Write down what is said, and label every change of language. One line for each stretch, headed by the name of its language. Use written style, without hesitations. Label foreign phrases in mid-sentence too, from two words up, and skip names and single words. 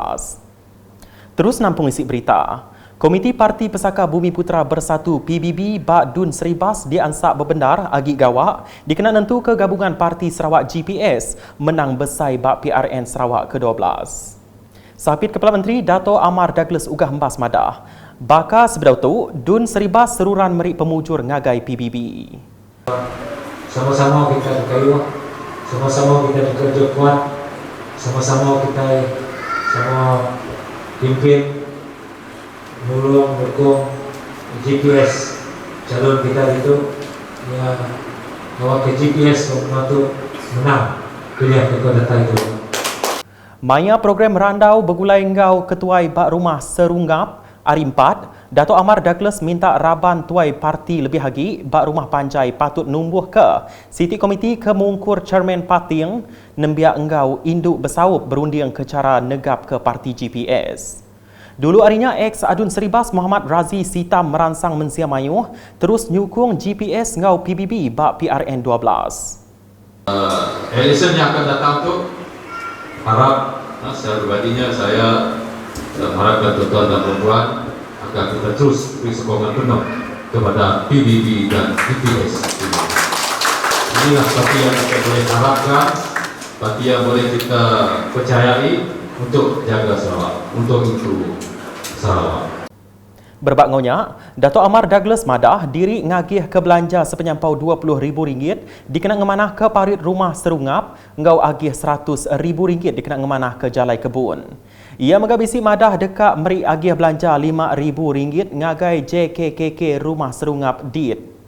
Iban: Terus nampung isi berita. Komiti Parti Pesaka Bumi Putera Bersatu PBB Bak Dun Seribas diansak berbendar agi gawak dikena nentu ke gabungan Parti Sarawak GPS menang besai Bak PRN Sarawak ke-12. Sapit Kepala Menteri Dato' Amar Douglas Ugah Mbas Madah. Baka sebedau tu, Dun Seribas seruran merik pemujur ngagai PBB.
Malay: Sama-sama kita berkayuh, sama-sama kita bekerja kuat, sama-sama kita sama pimpin mendukung GPS calon kita itu ya bahwa ke GPS untuk menang pilihan ketua data itu.
Iban: Maya program randau bergulai engau ketuai bak rumah serunggap hari 4, Dato' Amar Douglas minta raban tuai parti lebih lagi bak rumah panjai patut numbuh ke Siti Komiti Kemungkur Chairman Pating nembiak engau induk bersaup berunding ke cara negap ke parti GPS. Dulu harinya ex Adun Seribas Muhammad Razi Sitam meransang mensia mayuh terus nyukung GPS ngau PBB bak PRN 12.
Malay: Election yang akan datang tu harap secara pribadinya saya mengharapkan tuan-tuan dan puan agar kita terus beri sokongan penuh kepada PBB dan GPS. Inilah seperti yang kita boleh harapkan, seperti yang boleh kita percayai untuk jaga Sarawak, untuk improve Sarawak.
Iban: Berbak ngonya, Dato' Amar Douglas Madah diri ngagih ke belanja sepenyampau RM20,000 dikena ngemanah ke parit rumah serungap, ngau agih RM100,000 dikena ngemanah ke jalai kebun. Ia megabisi Madah dekat meri agih belanja RM5,000 ngagai JKKK rumah serungap DIT.